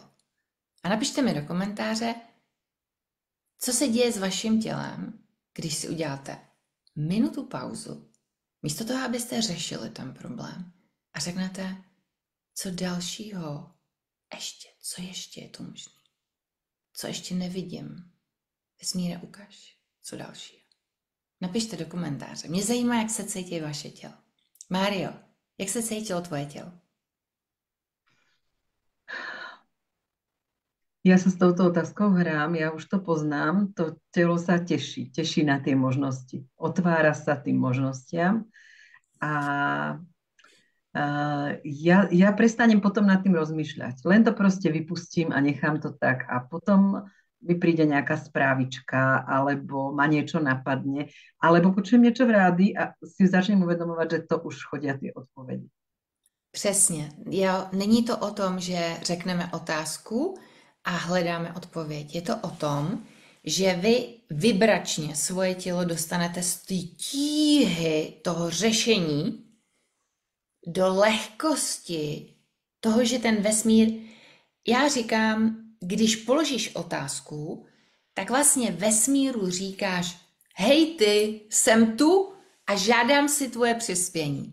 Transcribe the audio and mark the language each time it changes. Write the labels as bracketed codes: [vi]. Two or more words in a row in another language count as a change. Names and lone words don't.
[cs] A napište mi do komentáře, co se děje s vaším tělem, když si uděláte minutu pauzu, místo toho, abyste řešili ten problém a řeknete, co dalšího co ještě je tu možné. Co ještě nevidím. Vesmíre, ukaž, co dalšího. Napište do komentáře. Mě zajímá, jak se cítí vaše tělo. Mário, jak se cítilo tvoje tělo? [sk] Ja sa s touto otázkou hrám, ja už to poznám, to telo sa teší na tie možnosti. Otvára sa tým možnostiam a ja prestanem potom nad tým rozmýšľať. Len to proste vypustím a nechám to tak a potom mi príde nejaká správička, alebo ma niečo napadne, alebo počujem niečo v rádi a si začnem uvedomovať, že to už chodia tie odpovedi. [cs] Přesně. Jo, není to o tom, že řekneme otázku a hledáme odpověď. Je to o tom, že vy vibračně svoje tělo dostanete z té tíhy toho řešení do lehkosti toho, že ten vesmír, já říkám, když položíš otázku, tak vlastně vesmíru říkáš, hej ty, jsem tu a žádám si tvoje přispění.